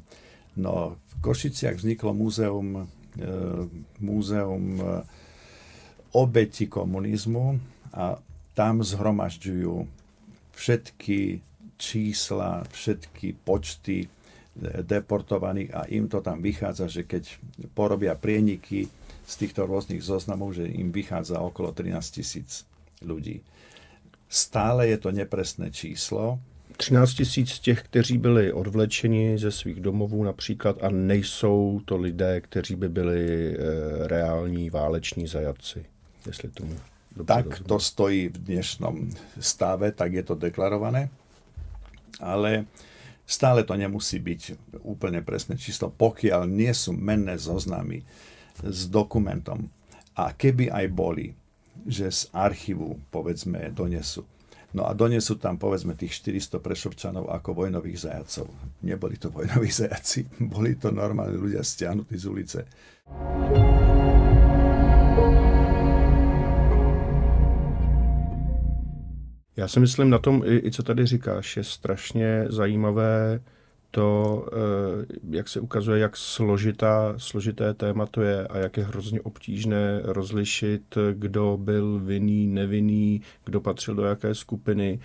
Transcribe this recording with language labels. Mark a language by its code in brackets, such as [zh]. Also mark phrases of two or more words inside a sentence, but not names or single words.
[sk] No, v Košiciach vzniklo múzeum obeti komunizmu a tam zhromažďujú všetky čísla, všetky počty deportovaných a im to tam vychádza, že keď porobia prieniky z týchto rôznych zoznamov, že im vychádza okolo 13 000 ľudí. Stále je to nepresné číslo. [cs] 13 000 z těch, kteří byli odvlečeni ze svých domovů například a nejsou to lidé, kteří by byli reální váleční zajatci. Jestli tomu dobře tak rozumím. [sk] To stojí v dnešnom stave, tak je to deklarované, ale stále to nemusí byť úplne presné číslo, pokiaľ nie sú menné zoznamy s dokumentom. A keby aj boli, že z archívu, povedzme, donesú. No a donesú tam, povedzme, tých 400 Prešovčanov ako vojnových zajacov. Neboli to vojnoví zajaci, boli to normálni ľudia stiahnutí z ulice. [cs] Já si myslím na tom, i co tady říkáš, je strašně zajímavé to, jak se ukazuje, jak složité téma to je a jak je hrozně obtížné rozlišit, kdo byl vinný, nevinný, kdo patřil do jaké skupiny.